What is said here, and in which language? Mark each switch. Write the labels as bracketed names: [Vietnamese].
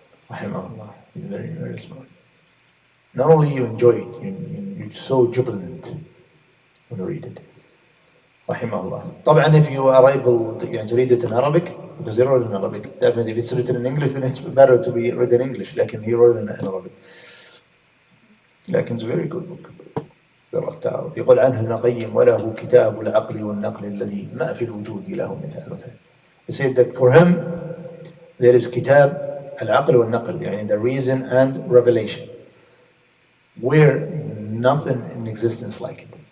[English] Rahimahullah, very smart. Not only you enjoy it, you're so jubilant when you read it. Rahimahullah. طبعا if you are able to read it in Arabic, because they wrote it in Arabic, definitely if it's written in English then it's better to be read in English, لكن he wrote it in Arabic. لكن it's a very good book. [Arabic] يقول عنه ابن القيم وله كتاب العقل والنقل الذي ما في الوجود له مثاله. [English] He said that for him there is [Arabic] كتاب العقل والنقل, [English] يعني the reason and revelation, where nothing in existence like it.